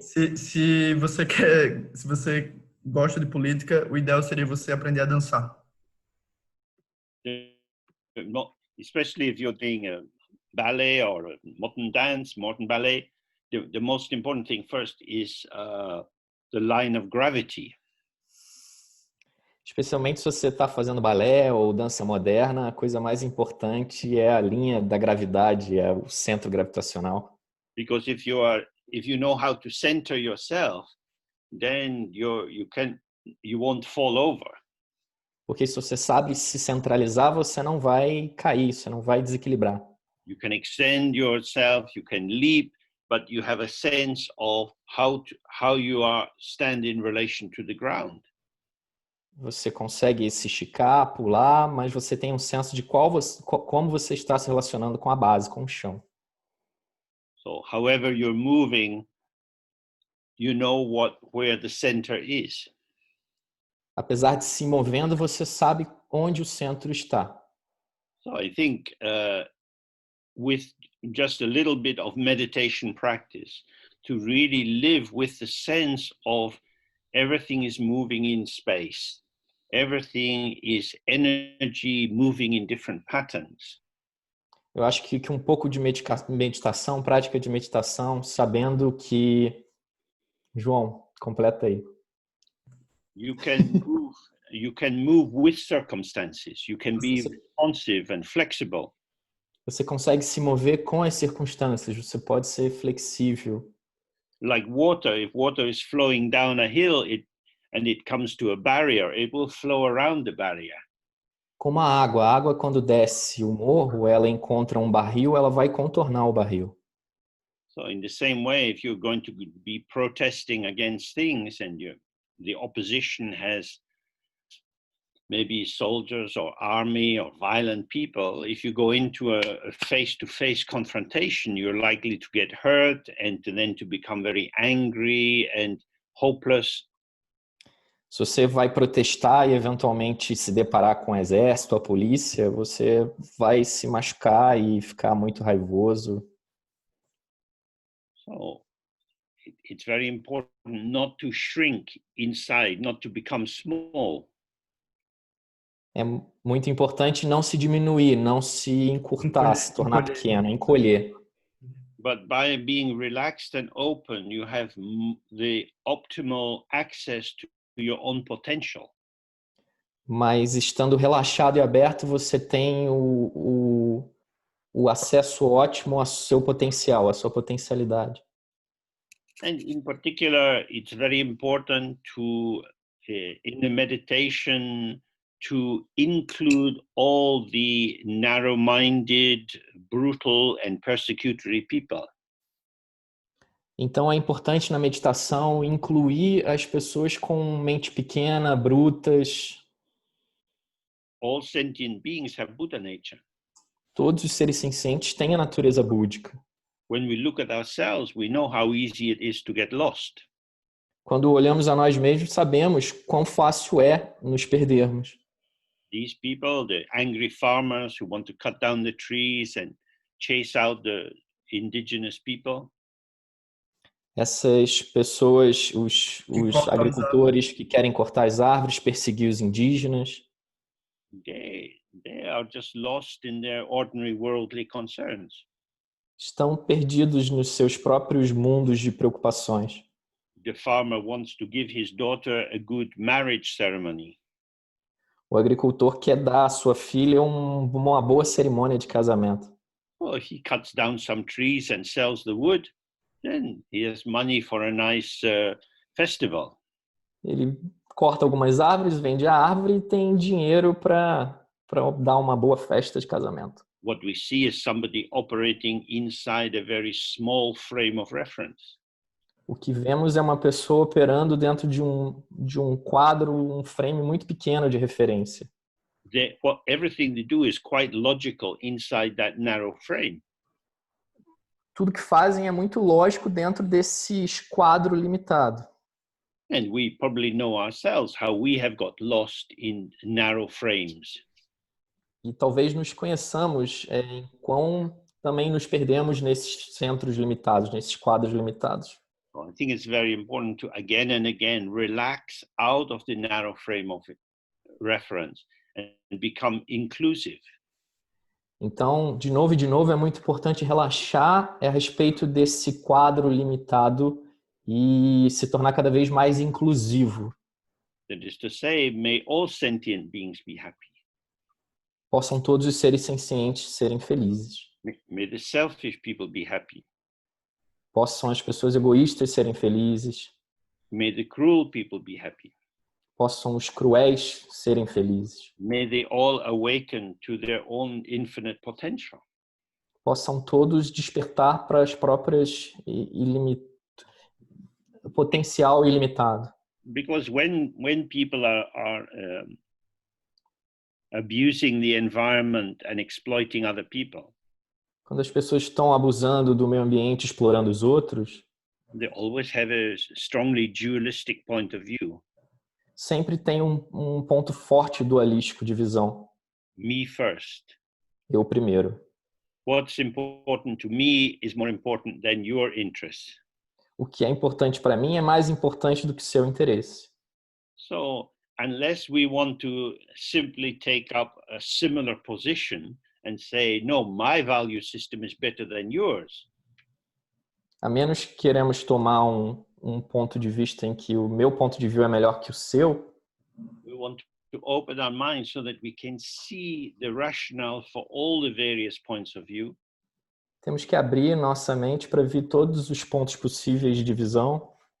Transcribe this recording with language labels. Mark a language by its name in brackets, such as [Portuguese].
[Portuguese] Se você gosta de política, o ideal seria você aprender a dançar. [English] Especially if you're doing a ballet or a modern dance, modern ballet, the most important thing first is the line of gravity. [Portuguese] Especialmente se você está fazendo balé ou dança moderna, a coisa mais importante é a linha da gravidade, é o centro gravitacional. [English] Because if you know how to center yourself, then you won't fall over. [Portuguese] Porque se você sabe se centralizar, você não vai cair, você não vai desequilibrar. [English] You can extend yourself, you can leap, but you have a sense of how you are stand in relation to the ground. [Portuguese] Você consegue se esticar, pular, mas você tem um senso de como você está se relacionando com a base, com o chão. [English] So, however you're moving, you know where the center is. [Portuguese] Apesar de se movendo, você sabe onde o centro está. [English] So I think with just a little bit of meditation practice, to really live with the sense of everything is moving in space. Everything is energy moving in different patterns. [Portuguese] Eu acho que um pouco de meditação, prática de meditação, sabendo que... João, completa aí. [English] You can move with circumstances. You can be responsive and flexible. [Portuguese] Você consegue se mover com as circunstâncias, você pode ser flexível. [English] Like water, if water is flowing down a hill and it comes to a barrier, it will flow around the barrier. [Portuguese] Como a água quando desce o morro, ela encontra um barril, ela vai contornar o barril. [English] So in the same way, if you're going to be protesting against things and the opposition has maybe soldiers or army or violent people, if you go into a face-to-face confrontation, you're likely to get hurt and then to become very angry and hopeless. [Portuguese] Se você vai protestar e eventualmente se deparar com o exército, a polícia, você vai se machucar e ficar muito raivoso. [English] So it's very important not to shrink inside, not to become small. [Portuguese] É muito importante não se diminuir, não se encurtar, se tornar pequeno, encolher. [English] But by being relaxed and open, you have the optimal access to your own potential. [Portuguese] Mas estando relaxado e aberto, você tem o acesso ótimo ao seu potencial, à sua potencialidade. [English] And in particular, it's very important to, in the meditation, to include all the narrow-minded, brutal and persecutory people. [Portuguese] Então é importante na meditação incluir as pessoas com mente pequena, brutas. [English] All sentient beings have Buddha nature. [Portuguese] Todos os seres sencientes têm a natureza búdica. [English] When we look at ourselves, we know how easy it is to get lost. [Portuguese] Quando olhamos a nós mesmos, sabemos quão fácil é nos perdermos. [English] These people, the angry farmers who want to cut down the trees and chase out the indigenous people. [Portuguese] Essas pessoas, os agricultores que querem cortar as árvores, perseguir os indígenas. [English] They are just lost in their ordinary worldly concerns. [Portuguese] Estão perdidos nos seus próprios mundos de preocupações. [English] The farmer wants to give his daughter a good marriage ceremony. [Portuguese] O agricultor quer dar à sua filha uma boa cerimônia de casamento. [English] Well, if he cuts down some trees and sells the wood, then he has money for a nice festival. [Portuguese] Ele corta algumas árvores, vende a árvore e tem dinheiro para dar uma boa festa de casamento. [English] What we see is somebody operating inside a very small frame of reference. [Portuguese] O que vemos é uma pessoa operando dentro de um quadro, um frame muito pequeno de referência. [English] everything they do is quite logical inside that narrow frame. [Portuguese] Tudo que fazem é muito lógico dentro desse quadro limitado. [English] And we probably know ourselves how we have got lost in narrow frames. [Portuguese] E talvez nos conheçamos em quão também nos perdemos nesses centros limitados, nesses quadros limitados. [English] So I think it's very important to again and again relax out of the narrow frame of reference and become inclusive. [Portuguese] Então, de novo e de novo, é muito importante relaxar a respeito desse quadro limitado e se tornar cada vez mais inclusivo. [English] That is to say, may all sentient beings be happy. [Portuguese] Possam todos os seres sencientes serem felizes. [English] May the selfish people be happy. [Portuguese] Possam as pessoas egoístas serem felizes. [English] May the cruel people be happy. [Portuguese] Possam os cruéis serem felizes. [English] May they all awaken to their own infinite potential. [Portuguese] Possam todos despertar para as próprias potencial ilimitado. [English] Because when people are abusing the environment and exploiting other people, [Portuguese] quando as pessoas estão abusando do meio ambiente, explorando os outros, [English] they always have a strongly dualistic point of view. [Portuguese] Sempre tem um ponto forte dualístico de visão. [English] Me first. [Portuguese] Eu primeiro. [English] What's important to me is more important than your interest. [Portuguese] O que é importante para mim é mais importante do que seu interesse. [English] So, unless we want to simply take up a similar position and say, no, my value system is better than yours. [Portuguese] A menos que queremos tomar um ponto de vista em que o meu ponto de vista é melhor que o seu. [English] We want to open our minds so that we can see the rationale for all the various points of view. [Portuguese] Temos que abrir nossa mente para ver todos os pontos possíveis de visão.